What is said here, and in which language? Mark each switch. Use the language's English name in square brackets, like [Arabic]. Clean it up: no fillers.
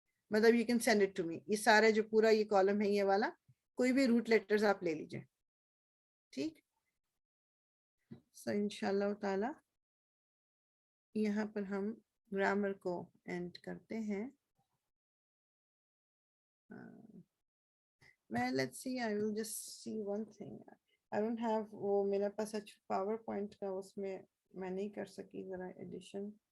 [Urdu] مطلب [English] You can send it to me. [Urdu] یہ سارا جو پورا یہ کالم ہے یہ والا کوئی بھی روٹ لیٹرز آپ لے لیجئے. ٹھیک. سو انشاءاللہ تعالی یہاں پر ہم گرامر کو اینڈ کرتے ہیں. [English] let's see, I will just see one thing. I don't have [Urdu] وہ میرے پاس پاور پوائنٹ کا اس میں نہیں کر سکی ذرا ایڈیشن.